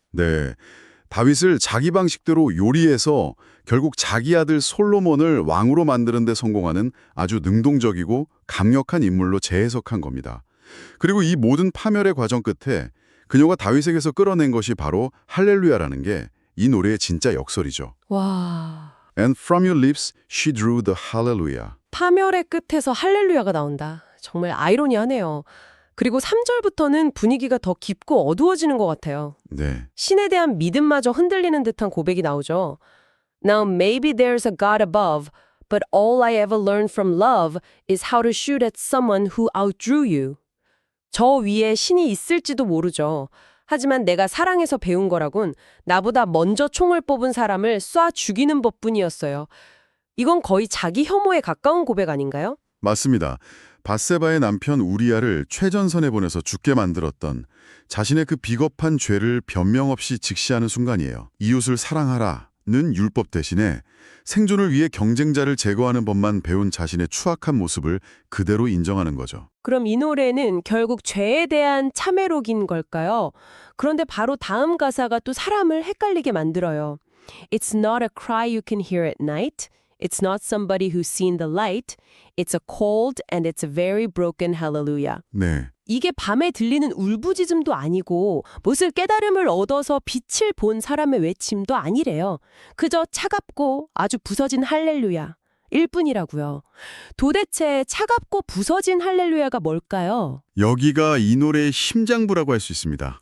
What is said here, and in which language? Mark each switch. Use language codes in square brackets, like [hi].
[ko] 네, 다윗을 자기 방식대로 요리해서 결국 자기 아들 솔로몬을 왕으로 만드는 데 성공하는 아주 능동적이고 강력한 인물로 재해석한 겁니다. 그리고 이 모든 파멸의 과정 끝에 그녀가 다윗에게서 끌어낸 것이 바로 할렐루야라는 게 이 노래의 진짜 역설이죠. 와, [en] And from your lips she drew the hallelujah. [ko] 파멸의 끝에서 할렐루야가 나온다. 정말 아이러니하네요. 그리고 3절부터는 분위기가 더 깊고 어두워지는 것 같아요. 네, 신에 대한 믿음마저 흔들리는 듯한 고백이 나오죠. [en] Now maybe there's a God above, but all I ever learned from love is how to shoot at someone who outdrew you. [ko] 저 위에 신이 있을지도 모르죠. 하지만 내가 사랑해서 배운 거라곤 나보다 먼저 총을 뽑은 사람을 쏴 죽이는 법뿐이었어요. 이건 거의 자기 혐오에 가까운 고백 아닌가요? 맞습니다. 밧세바의 남편 우리아를 최전선에 보내서 죽게 만들었던 자신의 그 비겁한 죄를 변명 없이 직시하는 순간이에요. 이웃을 사랑하라는 율법 대신에 생존을 위해 경쟁자를 제거하는 법만 배운 자신의 추악한 모습을 그대로 인정하는 거죠. 그럼 이 노래는 결국 죄에 대한 참회록인 걸까요? 그런데 바로 다음 가사가 또 사람을 헷갈리게 만들어요. [en] It's not a cry you can hear at night. It's not somebody who's seen the light. It's a cold and it's a very broken hallelujah. [ko] 네, 이게 밤에 들리는 울부짖음도 아니고 무슨 깨달음을 얻어서 빛을 본 사람의 외침도 아니래요. 그저 차갑고 아주 부서진 할렐루야. 일 뿐이라고요. 도대체 차갑고 부서진 할렐루야가 뭘까요? 여기가 이 노래의 심장부라고 할 수 있습니다.